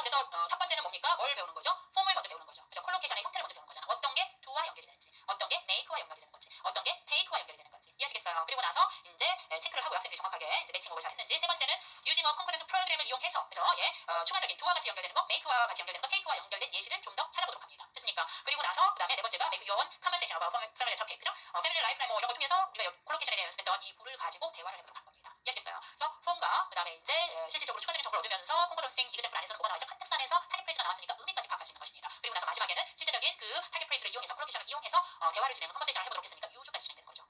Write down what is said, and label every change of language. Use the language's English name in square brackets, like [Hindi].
[Korean] 그래서 첫 번째는 뭡니까? 뭘 배우는 거죠? 폼을 먼저 배우는 거죠. 그죠? 콜로케이션의 형태를 먼저 배우는 거잖아. 어떤 게 do와 연결이 되는지, 어떤 게 make와 연결이 되는 건지, 어떤 게 take와 연결이 되는 건지 이해하시겠어요? 그리고 나서 이제 체크를 하고 학생들이 정확하게 이제 매칭업을 잘 했는지. 세 번째는 using a concordance 프로그램을 이용해서 그죠? 추가적인 do와 같이 연결되는 거, make와 같이 연결되는 거, take와 연결된 예시를 좀 더 찾아보도록 합니다. 됐습니까? 그리고 나서 그다음에 네 번째가 [English] make your own conversation about family topic, [Korean] 그죠? family life 뭐 이런 거 통해서 우리가 콜로케이션에 대해 연습했던 이 구를 가지고 대화를 해보도록 한 겁니다. 이해하시겠어요? 그래서 폼과 그다음에 이제 실질적으로 추가적인 정보를 얻으면서 콩고등생 이그제플 안에서는 뭐가 나와있죠? 컨텍스 안에서 타겟 프레이즈가 나왔으니까 의미까지 파악할 수 있는 것입니다. 그리고 나서 마지막에는 실제적인 그 타겟 프레이즈를 이용해서 콜로케이션을 이용해서 대화를 진행하는 컨버세이션을 해보도록 했으니까 유주까지 진행되는 거죠.